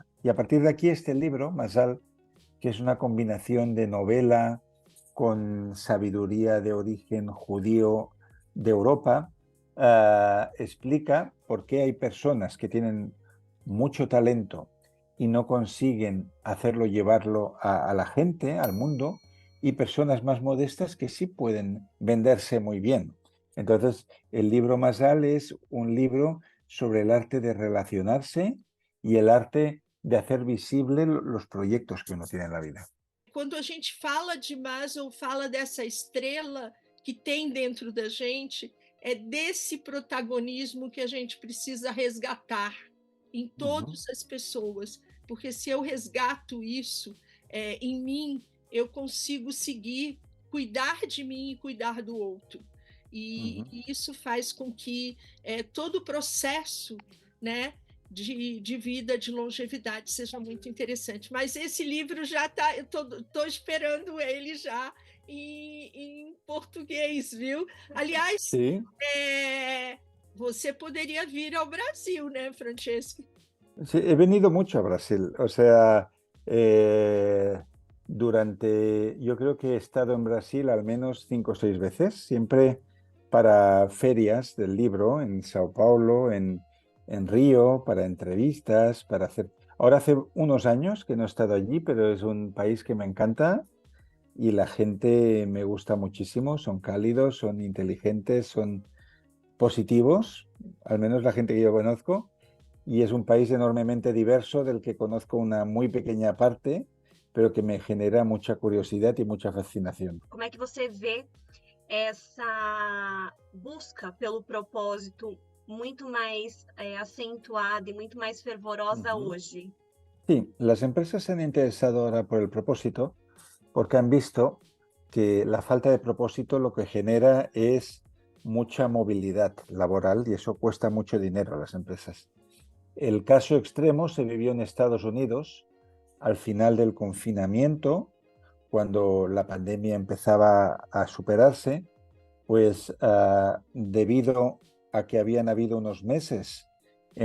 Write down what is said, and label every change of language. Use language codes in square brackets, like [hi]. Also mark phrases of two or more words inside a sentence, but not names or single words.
[es] Y a partir de aquí este libro, Mazal, que es una combinación de novela con sabiduría de origen judío de Europa, explica por qué hay personas que tienen mucho talento y no consiguen hacerlo, llevarlo a la gente, al mundo, y personas más modestas que sí pueden venderse muy bien. Entonces, el libro Mazal es un libro sobre el arte de relacionarse y el arte de hacer visible los proyectos que uno tiene en la vida. [pt] Quando a gente fala de Maslow, fala dessa estrela que tem dentro da gente, é desse protagonismo que a gente precisa resgatar em todas as pessoas, porque se eu resgato isso em mim, eu consigo seguir, cuidar de mim e cuidar do outro. E isso faz com que todo o processo, né, de vida, de longevidade, seja muito interessante. Mas esse livro já está, eu estou esperando ele já em português, viu? Aliás, [es] Sí. [pt] Você poderia vir ao Brasil, né, Francesco? [es] Sí, he venido mucho a Brasil. O sea, yo creo que he estado en Brasil al menos 5 o 6 veces, siempre para ferias del libro, en Sao Paulo, en Río, para entrevistas, para hacer... Ahora hace unos años que no he estado allí, pero es un país que me encanta y la gente me gusta muchísimo, son cálidos, son inteligentes, son positivos, al menos la gente que yo conozco. Y es un país enormemente diverso del que conozco una muy pequeña parte, pero que me genera mucha curiosidad y mucha fascinación. [pt] Como é que você vê essa busca pelo propósito muito mais acentuada e muito mais fervorosa hoje? [es] Sí, las empresas se han interesado ahora por el propósito porque han visto que la falta de propósito lo que genera es mucha movilidad laboral y eso cuesta mucho dinero a las empresas. El caso extremo se vivió en Estados Unidos al final del confinamiento, cuando la pandemia empezaba a superarse, pues debido a que habían habido unos meses en